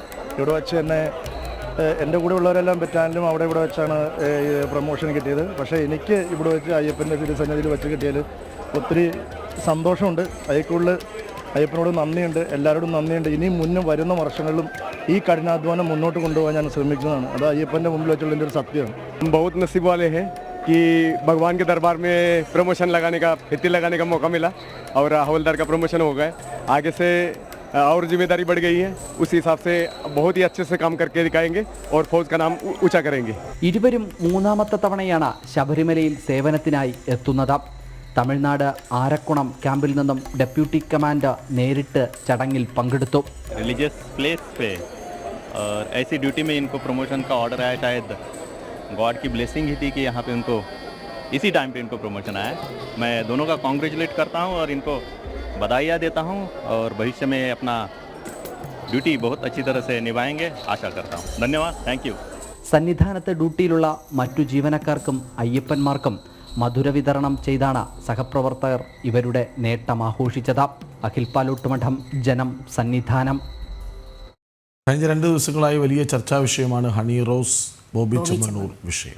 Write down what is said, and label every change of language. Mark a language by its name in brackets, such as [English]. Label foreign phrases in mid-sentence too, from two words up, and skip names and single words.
[Malayalam] ഇവിടെ വെച്ച് തന്നെ എൻ്റെ കൂടെ ഉള്ളവരെല്ലാം ബറ്റാലിയനും അവിടെ ഇവിടെ വെച്ചാണ് പ്രൊമോഷൻ കിട്ടിയത്. പക്ഷേ എനിക്ക് ഇവിടെ വെച്ച് അയ്യപ്പൻ്റെ തിരുസന്നിധിയിൽ വെച്ച് കിട്ടിയതിൽ ഒത്തിരി സന്തോഷമുണ്ട്. അതിൽ അയ്യപ്പനോട് നന്ദിയുണ്ട്, എല്ലാവരോടും നന്ദിയുണ്ട്. ഇനിയും മുന്നും വരുന്ന വർഷങ്ങളിലും ഈ കഠിനാധ്വാനം മുന്നോട്ട് കൊണ്ടുപോകാൻ ഞാൻ ശ്രമിക്കുന്നതാണ്. അത് അയ്യപ്പൻ്റെ മുമ്പിൽ വെച്ചുള്ള എൻ്റെ ഒരു സത്യമാണ്. [Hindi] बहुत नसीब वाले हैं कि भगवान के दरबार में प्रमोशन लगाने का, फित्ती लगाने का मौका मिला और हवलदार का प्रमोशन हो गया. आगे से और जिम्मेदारी बढ़ गई है, उस हिसाब से बहुत ही अच्छे से काम करके दिखाएंगे और फौज का नाम ऊंचा करेंगे. [Malayalam] ഇരുവരും മൂന്നാമത്തെ തവണയാണ് ശബരിമലയിൽ സേവനത്തിനായി എത്തുന്നത്. തമിഴ്നാട് ആരക്കുണം ക്യാമ്പിൽ നിന്നും ഡെപ്യൂട്ടി കമാൻഡർ നേരിട്ട് ചടങ്ങിൽ പങ്കെടുത്തു. [English] religious place [Hindi] पे और ऐसी ड्यूटी में इनको प्रमोशन का ऑर्डर आया, शायद गॉड की ब्लेसिंग ही थी कि यहाँ पे उनको इसी टाइम पे इनको प्रमोशन आया. मैं दोनों का कॉन्ग्रेचुलेट करता हूँ और इनको बधाइयाँ देता हूँ और भविष्य में अपना ड्यूटी बहुत अच्छी तरह से निभाएंगे आशा करता हूँ. धन्यवाद, [English] thank you. [Malayalam] സന്നിധാനത്ത് ഡ്യൂട്ടിയിലുള്ള മറ്റു ജീവനക്കാർക്കും അയ്യപ്പന്മാർക്കും മധുര വിതരണം ചെയ്താണ് സഹപ്രവർത്തകർ ഇവരുടെ നേട്ടം ആഘോഷിച്ചത്. അഖിൽ പാലോട്ടുമഠം, ജനം, സന്നിധാനം. കഴിഞ്ഞ 2 ദിവസങ്ങളായി വലിയ ചർച്ചാ വിഷയമാണ് ഹണി റോസ് ബോബി ചെമ്മണ്ണൂർ വിഷയം.